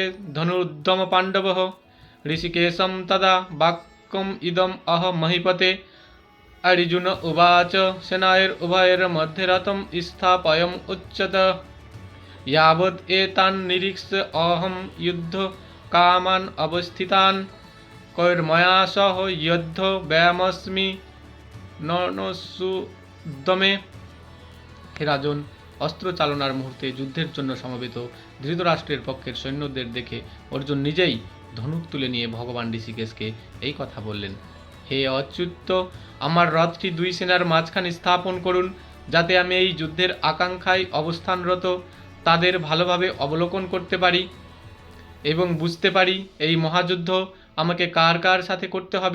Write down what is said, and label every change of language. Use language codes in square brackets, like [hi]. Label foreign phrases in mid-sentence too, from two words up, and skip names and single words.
[sa] ধনুর্ধম পাণ্ডবঃ ঋষিকেশম তদা বাক্যম ইদম অহ মহিপতে अर्जुन उवाच सेनायोरुभयोर्मध्ये रथं स्थापयम् उच्यत यावद् एतान् निरीक्ष्य अहं युद्धकामान् अवस्थितान् कैर्मया सह युद्धव्ययमस्मि ननुसुद्दमे। [bn] হে রাজন, অস্ত্র চালনার মুহূর্তে যুদ্ধের জন্য সমবেত ধৃতরাষ্ট্রের পক্ষের সৈন্যদের দেখে অর্জুন নিজেই ধনুক তুলে নিয়ে ভগবান ঋষিকেশকে এই কথা বললেন, হে অচ্যুত, আমার রথটি দুই সেনার মাঝখানে স্থাপন করুন, যাতে আমি এই যুদ্ধের আকাঙ্ক্ষায় অবস্থানরত তাদের ভালোভাবে অবলোকন করতে পারি এবং বুঝতে পারি এই মহাযুদ্ধ আমাকে কার কার সাথে করতে হবে।